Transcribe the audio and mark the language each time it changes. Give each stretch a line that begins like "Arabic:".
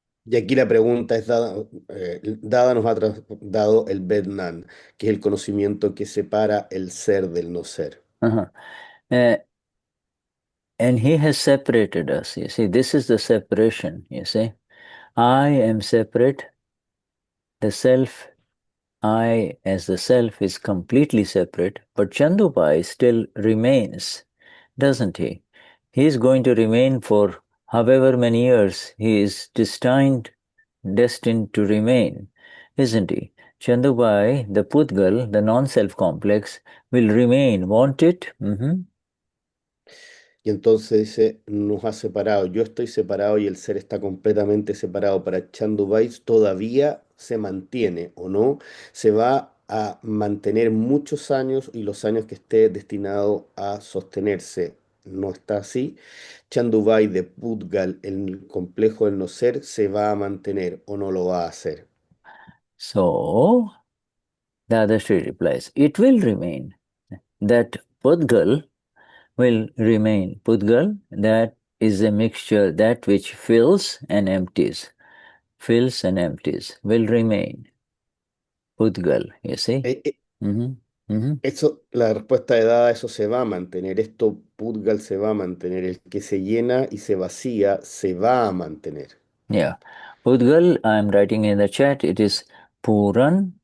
Spanish: Y aquí la pregunta es Dada nos ha dado el Bednan, que es el conocimiento que separa el ser del no ser.
English: And he has separated us. You see, this is the separation, you see. I am separate. The self, I as the self is completely separate, but Chandubai still remains, doesn't he? He is going to remain for however many years he is destined to remain, isn't he? Chandubai, the pudgal, the non-self complex, will remain, won't it?
Spanish: Y entonces dice, nos ha separado, yo estoy separado y el ser está completamente separado. Para Chandubai todavía se mantiene o no, se va a mantener muchos años y los años que esté destinado a sostenerse. No está así. Chandubai de Pudgal, el complejo del no ser, se va a mantener o no lo va a hacer.
English: So, Dadashri replies, it will remain. That pudgal will remain. Pudgal, that is a mixture, that which fills and empties, will remain. Pudgal, you see?
Spanish: Eso, la respuesta de Dada, eso se va a mantener. Esto, Pudgal, se va a mantener. El que se llena y se vacía, se va a mantener.
English: Yeah. Pudgal, I'm writing in the chat, it is Puran.